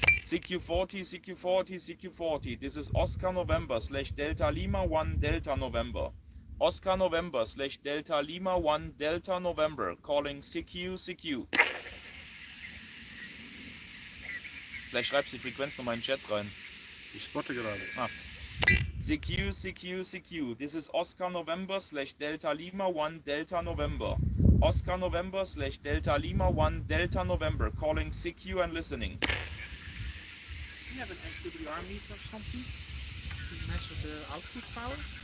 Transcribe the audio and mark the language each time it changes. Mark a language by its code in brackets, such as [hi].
[en] CQ40, CQ40, CQ40. This is Oscar November / Delta Lima 1 Delta November. Oscar November / Delta Lima 1 Delta November. Calling CQ, CQ. [de] Vielleicht schreibst du die Frequenz nochmal in den Chat rein. Ich spotte gerade. [en] CQ, CQ, CQ. This is Oscar November / Delta Lima 1 Delta November. Oscar November / Delta Lima 1 Delta November. Calling CQ and listening. Do you have an SWR meter or something to measure the output power?